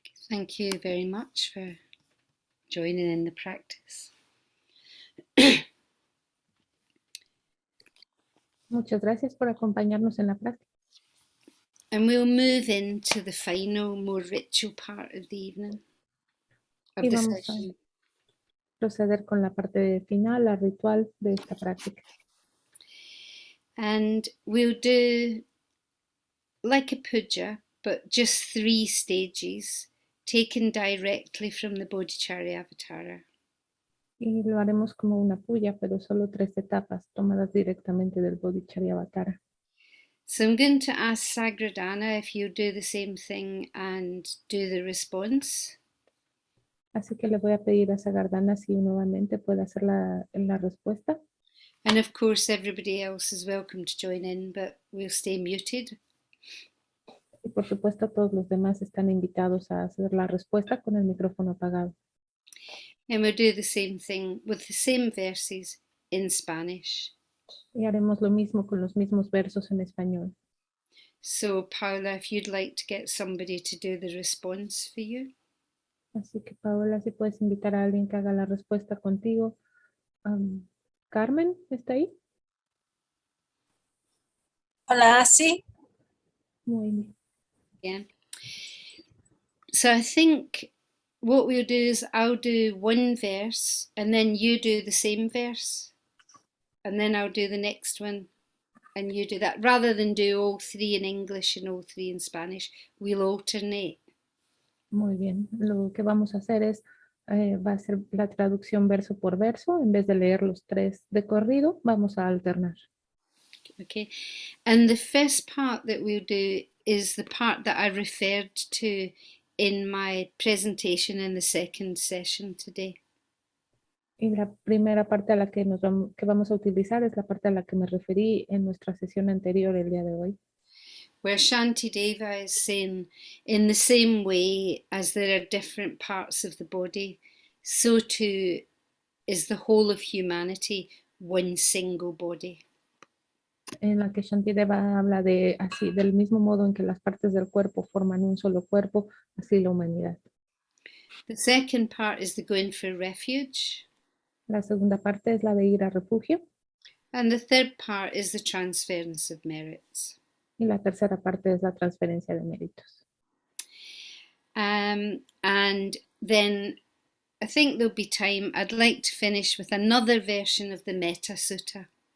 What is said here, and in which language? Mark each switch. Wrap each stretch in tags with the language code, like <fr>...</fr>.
<en>Thank you very much for joining in the practice.</en> <es>Muchas gracias por acompañarnos en la práctica.</es> <en>And we'll move into the final, more ritual part of the evening, of</en> <es>Y</es> <en>the</en> <es>vamos a</es> <en>session.</en> <es>proceder con la parte final, la ritual de esta práctica.</es> <en>And we'll do like a puja, but just 3 stages, taken directly from the Bodhicharya Avatara.</en> <es>Y lo haremos como una puya, pero solo 3 etapas tomadas directamente del Bodhicharya Avatara.</es> <en>So I'm going to ask Sagradana if you do the same thing and do the response.</en> <es>Así que le voy a pedir a Sagardana si nuevamente puede hacer la respuesta.</es> <en>And of course, everybody else is welcome to join in, but we'll stay muted.</en> <es>Y por supuesto, todos los demás están invitados a hacer la respuesta con el micrófono apagado.</es> <en>And we'll do the same thing with the same verses in Spanish.</en> <es>Y haremos lo mismo con los mismos versos en español.</es> <en>So, Paula, if you'd like to get somebody to do the response for you.</en> <es>Así que, Paola, si puedes invitar a alguien que haga la respuesta contigo. Carmen, ¿está ahí? Hola, sí. Muy bien.</es> <en>Yeah. So I think what we'll do is I'll do one verse and then you do the same verse. And then I'll do the next one and you do that. Rather than do all 3 in English and all 3 in Spanish, we'll alternate.</en> <es>Muy bien. Lo que vamos a hacer es, va a ser la traducción verso por verso. En vez de leer los 3 de corrido, vamos a alternar.</es> <en>Okay. And the first part that we'll do is the part that I referred to in my presentation in the second session today.</en> <es>Y la primera parte a la que vamos a utilizar es la parte a la que me referí en nuestra sesión anterior el día de hoy.</es> <en>Where Shantideva is saying, in the same way as there are different parts of the body, so too is the whole of humanity one single body.</en> <es>En la que Shantideva habla de así, del mismo modo en que las partes del cuerpo forman un solo cuerpo, así la humanidad.</es> <en>The second part is the going for refuge.</en> <es>La segunda parte es la de ir a refugio.</es> <en>And the third part is the transference of merits.</en> <es>Y la tercera parte es la transferencia de méritos.</es> <en>And then I think there'll be time. I'd like to finish with another version of the Metta Sutta,</en>